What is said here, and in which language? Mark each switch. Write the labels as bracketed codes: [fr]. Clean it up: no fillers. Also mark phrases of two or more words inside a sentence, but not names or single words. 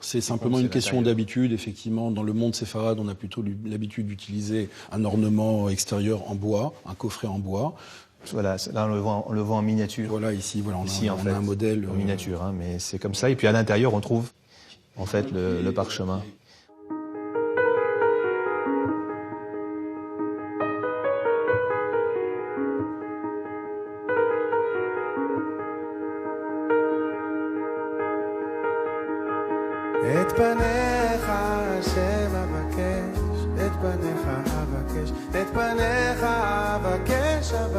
[fr] C'est simplement une question d'habitude. Effectivement, dans le monde séfarade, on a plutôt l'habitude d'utiliser un ornement extérieur en bois, un coffret en bois. Voilà, là on le voit en miniature. Voilà, ici, voilà, on a un modèle en miniature, hein, mais c'est comme ça. Et puis à l'intérieur, on trouve en fait le parchemin. [he] את פניך השם אבקש, את פניך אבקש, את פניך אבקש